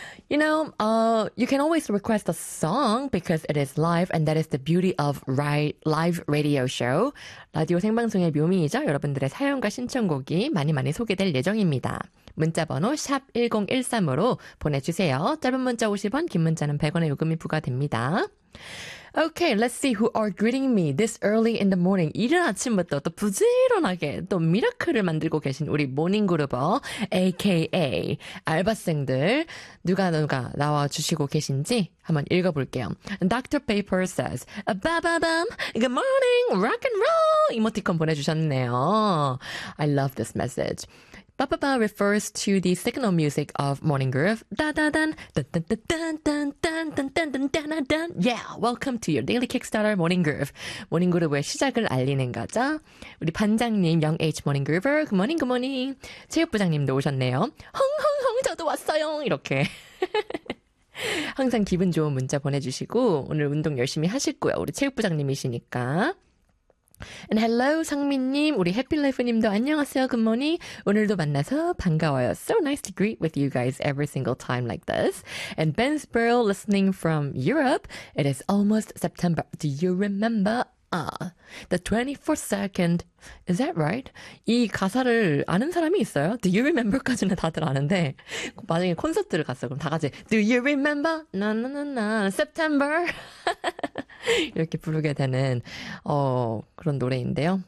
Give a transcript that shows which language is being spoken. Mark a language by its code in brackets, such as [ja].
[en] You know, you can always request a song because it is live and that is the beauty of live radio show. [ko] 라디오 생방송의 묘미이죠. 여러분들의 사연과 신청곡이 많이 많이 소개될 예정입니다. 문자번호 샵 1013으로 보내주세요. 짧은 문자 50원, 긴 문자는 100원의 요금이 부과됩니다. [en] Okay, let's see who are greeting me this early in the morning. [ko] 이른 아침부터 또 부지런하게 또 미라클을 만들고 계신 우리 모닝그루버, aka 알바생들. 누가 나와 주시고 계신지 한번 읽어볼게요. [en] Dr. Paper says, ba-ba-bum, good morning, rock and roll! [ko] 이모티콘 보내주셨네요. [en] I love this message. Ba-ba-ba refers to the signal music of morning groove. Da-da-dun, dun-dun-dun-dun-dun-dun-dun-dun-dun-dun-dun. Yeah, welcome to your daily kickstarter morning groove. Morning groove의 [ko] 시작을 알리는 거죠. 우리 반장님, [en] young age morning groover, good morning, good morning. [ko] 체육부장님도 오셨네요. 흥흥흥, 저도 왔어요. 이렇게. 항상 기분 좋은 문자 보내주시고, 오늘 운동 열심히 하시고요. 우리 체육부장님이시니까. [en] And hello, [ko] 상민님, 우리 해피라이프님도 안녕하세요, [en] good morning. [ko] 오늘도 만나서 반가워요. [en] So nice to greet with you guys every single time like this. And Ben Spurl listening from Europe, it is almost September. Do you remember? The 24th second, is that right? [ko] 이 가사를 아는 사람이 있어요? [en] Do you remember [ko] 까지는 다들 아는데 만약에 콘서트를 갔어요. 그럼 다 같이 [en] Do you remember? No, no, no, no. September. [ko] 이렇게 부르게 되는 그런 노래인데요.